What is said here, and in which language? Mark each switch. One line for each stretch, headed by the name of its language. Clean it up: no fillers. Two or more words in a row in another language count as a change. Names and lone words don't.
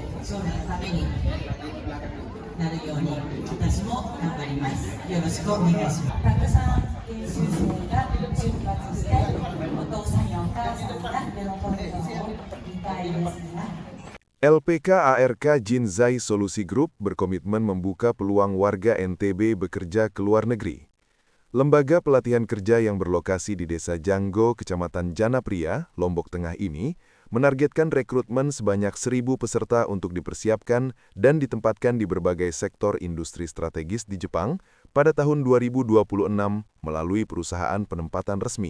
Japanese: 将来のためになるように私も頑張ります。よろしくお願いします。たくさん研修生が出発してお父さんやお母さんが喜ぶのを見たいですが。
Indonesian: LPK ARK Jinzai Solusi Group berkomitmen membuka peluang warga NTB bekerja ke luar negeri. Lembaga pelatihan kerja yang berlokasi di Desa Janggo, Kecamatan Janapria, Lombok Tengah ini menargetkan rekrutmen sebanyak 1.000 peserta untuk dipersiapkan dan ditempatkan di berbagai sektor industri strategis di Jepang pada tahun 2026 melalui perusahaan penempatan resmi.